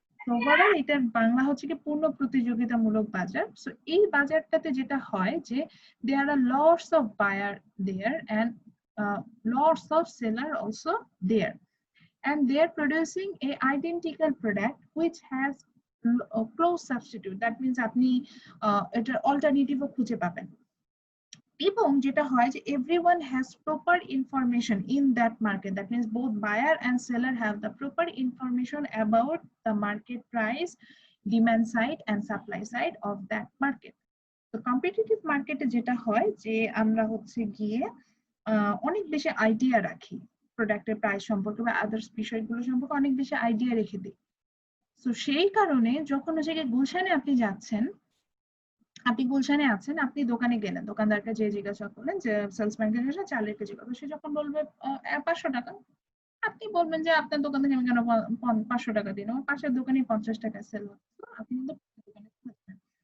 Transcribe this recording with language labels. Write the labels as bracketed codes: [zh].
[bn] Overall এটার বাংলা হচ্ছে কি পূর্ণ প্রতিযোগিতামূলক বাজার। [en] so [bn] এই বাজারটাতে যেটা হয় যে [en] There are lots of buyer there and lots of seller also there, and they are producing a identical product which has a close substitute. That means আপনি এটার অল্টারনেটিভও খুঁজে পাবেন। [bn] এবং যেটা হয় যে [en] everyone has proper information in that market, that means both buyer and seller have the proper information about the market price, demand side and supply side of that market. [bn] তো competitive মার্কেটে যেটা হয় যে আমরা হচ্ছে গিয়ে অনেক বেশি আইডিয়া রাখি প্রোডাক্টের প্রাইস সম্পর্কে বা আদার্স বিষয়গুলো সম্পর্কে, অনেক বেশি আইডিয়া রেখে দিই। তো সেই কারণে যখন হচ্ছে গিয়ে গুলশানে আপনি যাচ্ছেন, আপনি গুলশানে আছেন, আপনি দোকানে গেলেন, দোকানদারকে যে জিজ্ঞাসা করলেন যে সেলসম্যানকে জিজ্ঞাসা চালের কেজি কত, সে যখন বলবে 500 টাকা, আপনি বলবেন যে আপনার দোকান থেকে আমি কেন 500 টাকা দিই, আমার পাশের দোকানে 50 টাকা সেল হচ্ছে, তো আপনি কিন্তু দোকানে কিনবেন।